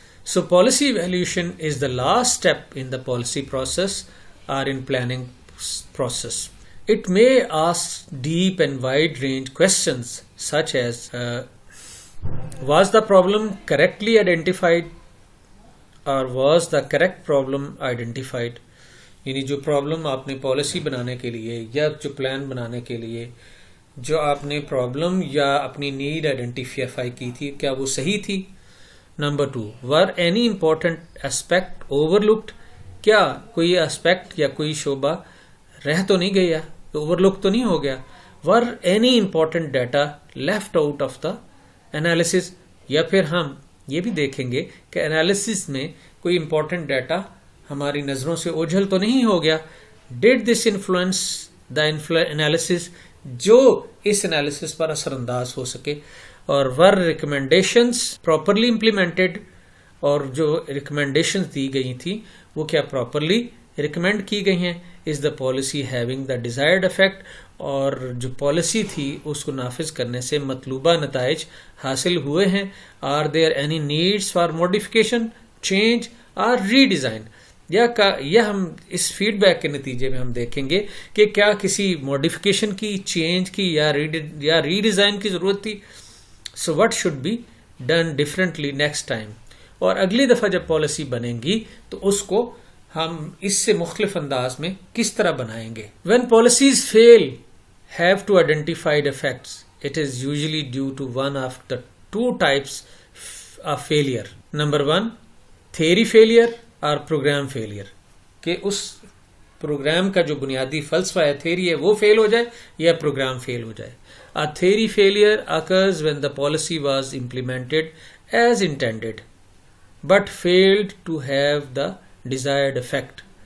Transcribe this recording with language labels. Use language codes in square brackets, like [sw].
[en] So policy evaluation is the last step in the policy process or in planning process. It may ask deep and wide range questions such as was the problem correctly identified or was the correct problem identified. [ur] یعنی جو problem آپ نے policy بنانے کے لیے یا جو plan بنانے کے لیے جو آپ نے پرابلم یا اپنی نیڈ آئیڈینٹیفائی کی تھی کیا وہ صحیح تھی. [en] Number 2, were any important aspect overlooked. [ur] کیا کوئی اسپیکٹ یا کوئی شعبہ رہ تو نہیں گیا, اوور لک تو نہیں ہو گیا. [en] were any important data left out of the analysis. [ur] یا پھر ہم یہ بھی دیکھیں گے کہ انالیسس میں کوئی امپورٹنٹ ڈیٹا ہماری نظروں سے اوجھل تو نہیں ہو گیا. [en] did this influence the analysis. [ur] جو اس انالیسس پر اثر انداز ہو سکے. [en] اور were recommendations properly implemented. [ur] اور جو ریکمنڈیشنز دی گئی تھیں وہ کیا پراپرلی ریکمینڈ کی گئی ہیں. [en] is the policy having the desired effect. [ur] اور جو پالیسی تھی اس کو نافذ کرنے سے مطلوبہ نتائج حاصل ہوئے ہیں. [en] are there any needs for modification, change or redesign. [ur] یا ہم اس فیڈ بیک کے نتیجے میں ہم دیکھیں گے کہ کیا کسی موڈیفیکیشن کی, چینج کی یا ری ڈیزائن کی ضرورت تھی. [en] So what should be done differently next time. [ur] اور اگلی دفعہ جب پالیسی بنے گی تو اس کو ہم اس سے مختلف انداز میں کس طرح بنائیں گے. [en] When policies fail have to identify effects, it is usually due to one of the two types of failure. Number 1, theory failure اور program failure. [ur] کہ اس پروگرام کا جو بنیادی فلسفہ ہے, تھیری ہے, وہ فیل ہو جائے یا پروگرام فیل ہو جائے. [en] A theory failure occurs when the policy was implemented as intended but failed to have the desired effect.